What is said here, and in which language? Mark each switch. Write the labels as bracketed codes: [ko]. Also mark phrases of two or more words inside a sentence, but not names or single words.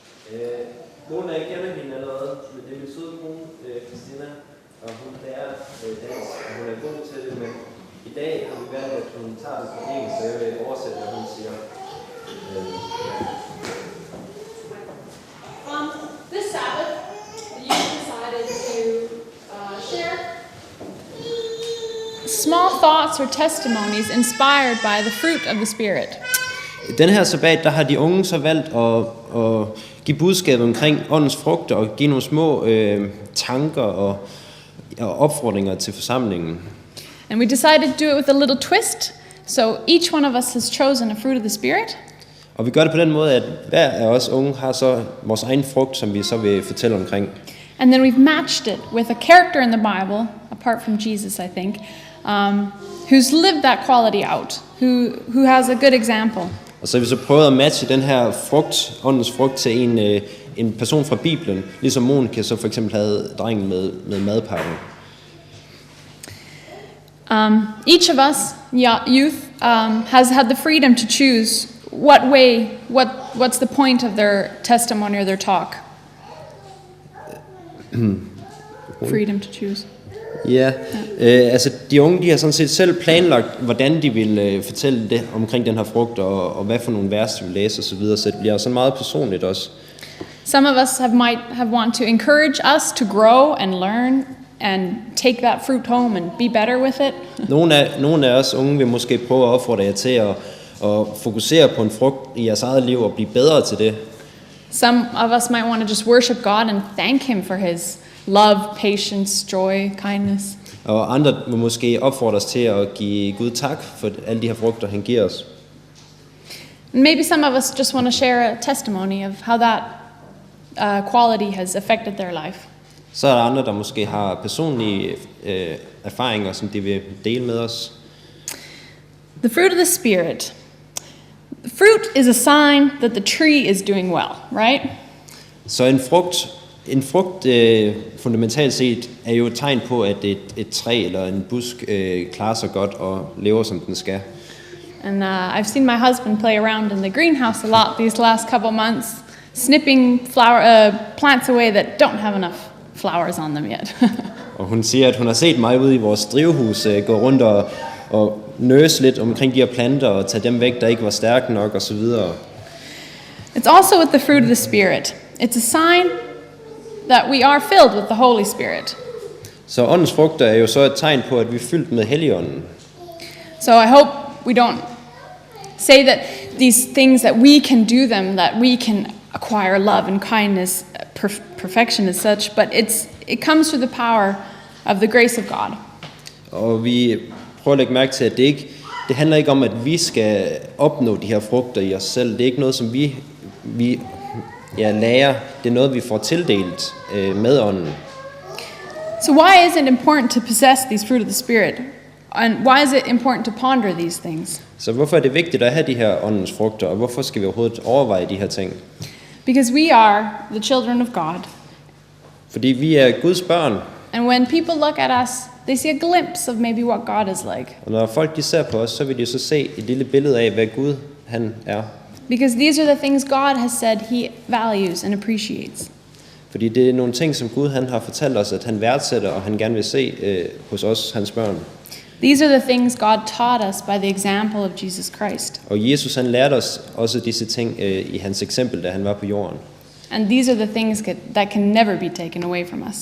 [da] Nogle af jer kender hende allerede, men det er min søde kone, Christina, og hun lærer dansk, og hun er god til det, men i dag har vi valgt, at hun tager det på engelsk, så jeg vil oversætte, hvad hun siger. [en] This Sabbath, you decided to share small thoughts or testimonies inspired by the fruit of the Spirit. [da] Den her sabbat, der har de unge så valgt at give budskabet omkring åndens frugter og give nogle små tanker og opfordringer til forsamlingen. [en] And we decided to do it with a little twist. So each one of us has chosen a fruit of the Spirit. [da] Og vi gør det på den måde, at hver af os unge har så vores egen frugt, som vi så vil fortælle omkring. [en] And then we've matched it with a character in the Bible, apart from Jesus, I think, who's lived that quality out, who has a good example. [da] Og så har vi så prøvet at matche den her frugt, åndens frugt, til en person fra Bibelen, ligesom Monika så for eksempel havde drengen med madpakken. [en] Each of us, youth, has had the freedom to choose what's the point of their testimony or their talk. Freedom to choose. [da] Ja, altså de unge, de har sådan set selv planlagt, hvordan de vil fortælle det omkring den her frugt, og hvad for nogle vers de vil læse osv., så det bliver sådan meget personligt også. [en] Some of us might have want to encourage us to grow and learn and take that fruit home and be better with it. [da] Nogle af os unge vil måske prøve at opfordre jer til at fokusere på en frugt i jeres eget liv og blive bedre til det. [en] Some of us might want to just worship God and thank him for his love, patience, joy, kindness. [da] Og andre vil måske opfordre os til at give Gud tak for alle de her frugter, han giver os. [en] Maybe some of us just want to share a testimony of how that quality has affected their life. [da] Så er der andre, der måske har personlige erfaringer, som de vil dele med os. [en] The fruit of the Spirit. Fruit is a sign that the tree is doing well, right? [da] Så en frugt fundamentalt set er jo et tegn på, at et træ eller en busk klarer sig godt og lever som den skal. [en] And I've seen my husband play around in the greenhouse a lot these last couple months, snipping plants away that don't have enough flowers on them yet. [da] Og hun siger, at hun har set mig ude i vores drivhus gå rundt og nøse lidt omkring de her planter og tage dem væk, der ikke var stærke nok og så videre. [en] It's also with the fruit of the Spirit. It's a sign that we are filled with the Holy Spirit. [da] Så åndens frugter er jo så et tegn på, at vi er fyldt med Helligånden. [en] So I hope we don't say that these things that we can do them, that we can acquire love and kindness, perfection as such, but it comes through the power of the grace of God. [da] Og vi prøver at lægge mærke til, at det handler ikke om, at vi skal opnå de her frugter i os selv. Det er ikke noget, som vi lærer. Det er noget, vi får tildelt med ånden. [en] So why is it important to possess these fruit of the Spirit? And why is it important to ponder these things? [da] Så hvorfor er det vigtigt at have de her åndens frugter, og hvorfor skal vi overhovedet overveje de her ting? [en] Because we are the children of God. [da] Fordi vi er Guds børn. [en] And when people look at us, they see a glimpse of maybe what God is like. [da] Og når folk de ser på os, så vil de så se et lille billede af, hvad Gud han er. [en] Because these are the things God has said he values and appreciates. [da] Fordi det er nogle ting, som Gud han har fortalt os, at han værdsætter, og han gerne vil se hos os, hans børn. [en] These are the things God taught us by the example of Jesus Christ. [da] Og Jesus han lærte os også disse ting i hans eksempel, da han var på jorden. [en] And these are the things that can never be taken away from us.